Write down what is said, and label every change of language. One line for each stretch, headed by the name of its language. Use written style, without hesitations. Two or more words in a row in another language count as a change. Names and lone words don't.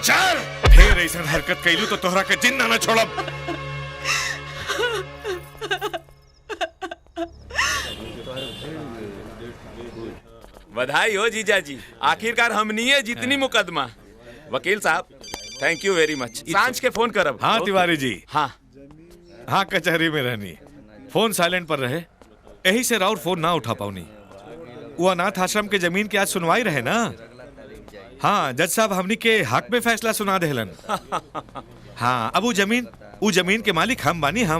Bhojpuri: चल, फिर ऐसा हरकत कैलू तो तोहरा के जिंदा न छोड़ब। बधाई हो जीजा जी, आखिरकार हमनी जितनी मुकदमा। वकील साहब,
English: thank you very much.
Bhojpuri: सांझ के फोन करब। हाँ तिवारी जी। हाँ हाँ, कचहरी में रहनी, फोन साइलेंट पर रहे, यही से राउर फोन ना उठा पाऊनी। वो अनाथ आश्रम के जमीन की आज सुनवाई रहे ना। हाँ, जज साहब हमनी के हक में फैसला सुना देहलन। हाँ, अब वो जमीन के मालिक हम बानी हम।